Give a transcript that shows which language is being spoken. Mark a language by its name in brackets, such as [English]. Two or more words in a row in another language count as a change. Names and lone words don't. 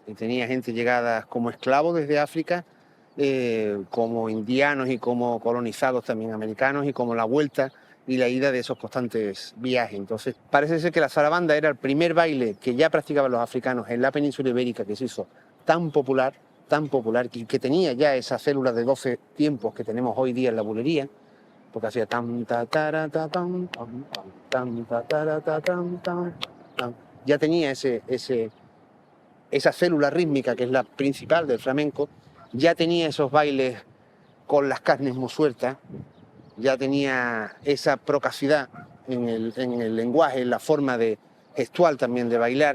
[Spanish] Y tenía gente llegada como esclavos desde África, como indianos y como colonizados también americanos, y como la vuelta y la ida de esos constantes viajes. Entonces, parece ser que la zarabanda era el primer baile que ya practicaban los africanos en la península ibérica, que se hizo tan popular, y que tenía ya esas células de 12 tiempos que tenemos hoy día en la bulería, porque hacía tam ta tara ta tam tam tam ta tara ta tam tam tam. Ya tenía esa célula rítmica que es la principal del flamenco, ya tenía esos bailes con las carnes muy sueltas, ya tenía esa procacidad en el lenguaje, en la forma gestual también de bailar.